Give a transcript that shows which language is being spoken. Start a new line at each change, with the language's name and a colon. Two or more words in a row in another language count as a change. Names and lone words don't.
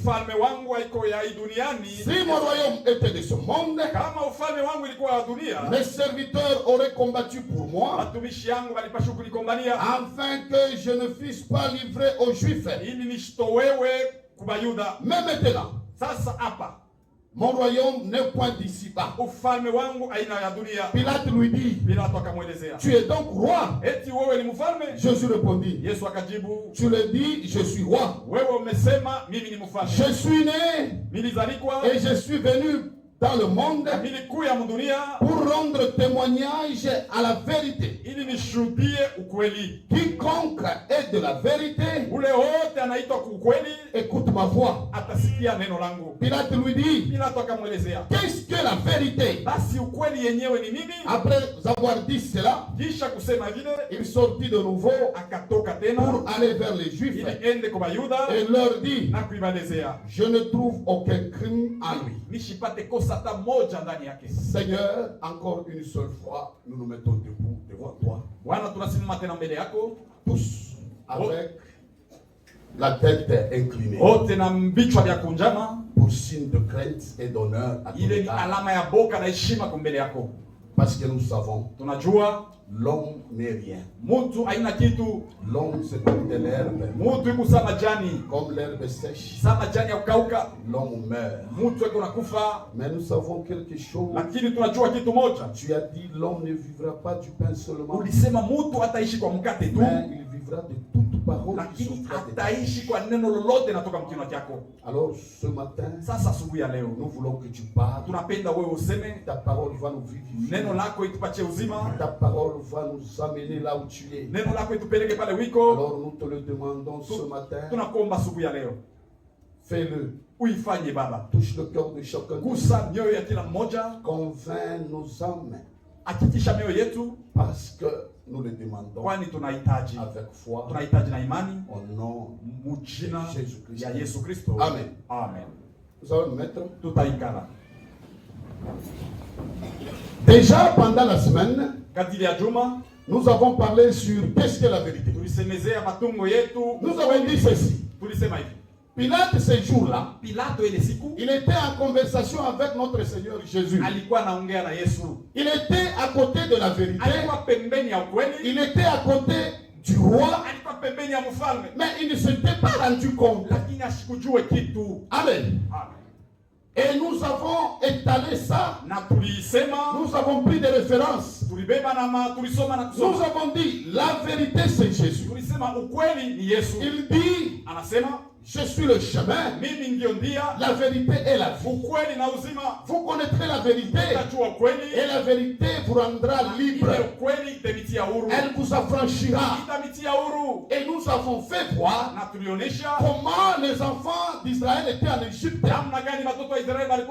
French: Si mon royaume était de ce monde, mes serviteurs auraient combattu pour moi, afin que je ne fusse pas livré aux Juifs. Mais maintenant,
Swahili: Sasa hapa.
French: Mon royaume n'est point d'ici-bas.
Swahili: Ufalme wangu aina ya dunia.
French: Pilate lui dit,
Swahili: Pilato akamwelezea,
French: tu es donc roi?
Swahili: Eti wewe ni mfalme?
French: Jésus répondit,
Swahili: Yesu akajibu,
French: tu le dis, je suis roi.
Swahili: Wewe umesema mimi ni mfalme.
French: Je suis né
Swahili: Nilizalikwa
French: et je suis venu dans le monde
Swahili: nilikuya mdunia
French: pour rendre témoignage à la vérité.
Swahili: ili nishuhudie ukweli.
French: Quiconque est de la vérité
Swahili: Ule wote anaitwa ukweli
French: écoute ma voix.
Swahili: atasikia neno langu.
French: Pilate lui dit,
Swahili: Pilato akamwelezea,
French: qu'est-ce que la vérité?
Swahili: basi ukweli yenyewe ni nini?
French: Après avoir dit cela,
Swahili: Kisha kusema vile
French: il sortit de nouveau
Swahili: akatoka tena
French: pour aller vers les Juifs
Swahili: ili ende kwa Bayuda
French: et leur dit,
Swahili: na kuibadezea,
French: je ne trouve aucun crime en lui.
Swahili: nishipate kosa hata moja ndani yake.
French: Seigneur, encore une seule fois, nous nous mettons debout devant toi.
Swahili: Bwana, tunasimama tena mbele yako
French: Tous avec la tête inclinée.
Swahili: wote na vichwa vya kunjama,
French: Pour signe de crainte et d'honneur à ton
Swahili: ile ni
French: égard.
Swahili: alama ya boka na heshima kwa mbele yako.
French: Parce que nous savons,
Swahili: Tunajua
French: l'homme n'est rien.
Swahili: mtu haina kitu,
French: L'homme c'est comme de l'herbe.
Swahili: mtu iko sa majani,
French: Comme l'herbe sèche,
Swahili: sa majani ya kukauka,
French: l'homme meurt.
Swahili: mtu iko nakufa.
French: Mais nous savons quelque chose.
Swahili: Lakini tunajua kitu moja,
French: Tu as dit l'homme ne vivra pas du pain seulement,
Swahili: ulisema mtu hataishi kwa mkate tu,
French: mais il vivra de toute parole qui
Swahili: lakini
French: sortira de ta
Swahili: hataishi kwa neno lolote natoka mkinywa chako.
French: Alors ce matin,
Swahili: Sasa asubuhi ya leo
French: nous voulons que tu parles.
Swahili: tunapenda wewe useme,
French: Ta parole va nous vivifier.
Swahili: neno lako itupatie uzima,
French: Ta parole va nous amener là où tu es.
Swahili: neno lako itupeleke pale wiko.
French: Alors nous te le demandons ce matin.
Swahili: Tunakuomba asubuhi ya leo
French: Fais-le.
Swahili: uifanye Baba,
French: Touche le cœur de chacun.
Swahili: gusa mioyo ya kila mmoja,
French: Convainc nos âmes.
Swahili: hakikisha mioyo yetu,
French: Parce que nous le demandons
Swahili: kwani tunahitaji
French: foi
Swahili: tunahitaji na imani
French: au nom
Swahili: mujina
French: de Jésus-Christ.
Swahili: ya Yesu Kristo. Amen. Amen.
French: Nous allons nous mettre.
Swahili: Tutaikala
French: Déjà pendant la semaine,
Swahili: kadiri ya juma
French: nous avons parlé sur qu'est-ce que la vérité.
Swahili: tulisemezea matungo yetu.
French: Nous avons dit ceci.
Swahili: Tulisema hivi,
French: Pilate ce jour-là,
Swahili: Pilato ile siku
French: il était en conversation avec notre Seigneur Jésus.
Swahili: alikuwa anaongea na Yesu,
French: Il était à côté de la vérité.
Swahili: alikuwa pembeni ya ukweli,
French: Il était à côté du roi,
Swahili: alikuwa pembeni ya mfalme,
French: mais il ne s'était pas rendu compte.
Swahili: lakini asikujue kitu. Amen. Amen.
French: Et nous avons étalé ça.
Swahili: Na tulisema,
French: Nous avons pris des références.
Swahili: tulibeba na tulisoma na
French: Nous
Swahili: kusoma,
French: avons dit la vérité c'est Jésus.
Swahili: tulisema ukweli ni Yesu.
French: Il dit,
Swahili: Anasema
French: je suis le chemin,
Swahili: mimi ndio ndia,
French: la vérité et la vie.
Swahili: ukweli na uzima.
French: Vous connaîtrez la vérité
Swahili: Utajua ukweli,
French: et la vérité vous rendra libre.
Swahili: ile ukweli itamitia huru,
French: Elle vous affranchira.
Swahili: itamitia huru.
French: Et nous avons fait voir
Swahili: Na tulionyesha
French: comment les enfants d'Israël étaient en Égypte.
Swahili: namna gani watoto wa Israeli walikuwa